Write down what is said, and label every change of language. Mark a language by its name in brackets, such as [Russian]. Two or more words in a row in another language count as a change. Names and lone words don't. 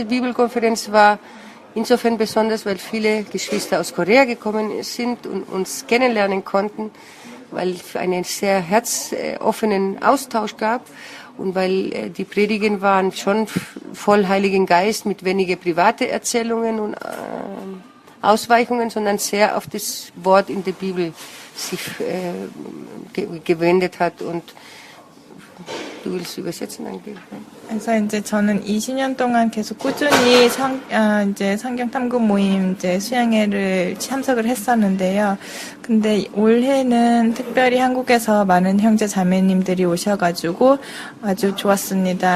[German] Bibelkonferenz war insofern besonders, weil viele Geschwister aus Korea gekommen sind und uns kennenlernen konnten, weil es einen sehr herzoffenen Austausch gab und weil die Predigen waren schon voll Heiligen Geist mit weniger private Erzählungen und Ausweichungen, sondern sehr auf das Wort in der Bibel sich gewendet hat. Und du willst übersetzen, Angel? [Korean] 그래서 이제 저는 20년 동안 계속 꾸준히 이제 성경 탐구 모임 이제 수양회를 참석을 했었는데요. 근데 올해는 특별히 한국에서 많은 형제 자매님들이 오셔가지고 아주 좋았습니다.